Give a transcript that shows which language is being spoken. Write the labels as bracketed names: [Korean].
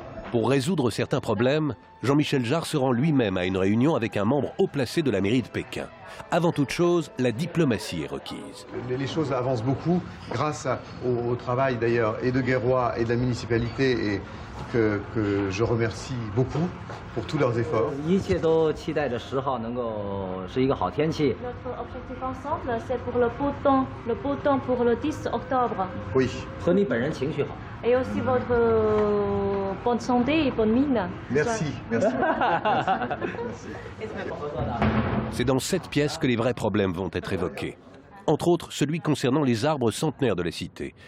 [French] Pour résoudre certains problèmes, Jean-Michel Jarre se rend lui-même à une réunion avec un membre haut placé de la mairie de Pékin. Avant toute chose, la diplomatie est requise. Les choses avancent beaucoup grâce au travail d'ailleurs et de Guerroy et de la municipalité, et que je remercie beaucoup pour tous leurs efforts. [Chinese] 一切都期待着10号能够是一个好天气。 [French] Notre objectif ensemble, c'est pour le beau temps pour le 10 octobre. Oui. [Chinese] 和你本人情绪好。 [French] Et aussi votre bonne santé et bonne mine. Merci, merci. C'est dans cette pièce que les vrais problèmes vont être évoqués. Entre autres, celui concernant les arbres centenaires de la cité.